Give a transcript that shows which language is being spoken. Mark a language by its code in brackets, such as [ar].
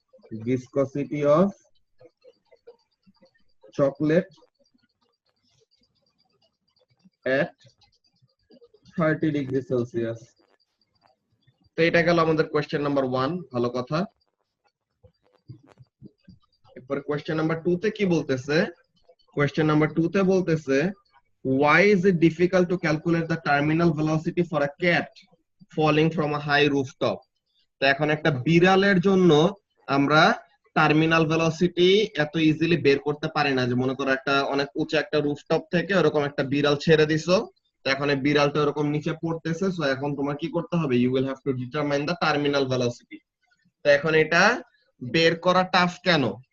[en] viscosity of chocolate at 30 degree Celsius. [bn] তো এটা গেল আমাদের কোশ্চেন নাম্বার 1, ভালো কথা। এরপর কোশ্চেন নাম্বার 2 তে কি বলতেছে? কোশ্চেন নাম্বার 2 তে বলতেছে [en] why is it difficult to calculate the terminal velocity for a cat falling from a high rooftop? [bn] তো এখন একটা বিড়ালের জন্য আমরা টার্মিনাল ভেলোসিটি এত ইজিলি বের করতে পারি না। যে মনে করো একটা অনেক উঁচু একটা রুফটপ থেকে এরকম একটা বিড়াল ছেড়ে দিছো, তো এখন এই বিড়ালটা এরকম নিচে পড়তেছে, সো এখন তোমার কি করতে হবে? [en] You will have to determine the terminal velocity. [bn] তো এখন এটা বের করা টাফ কেন?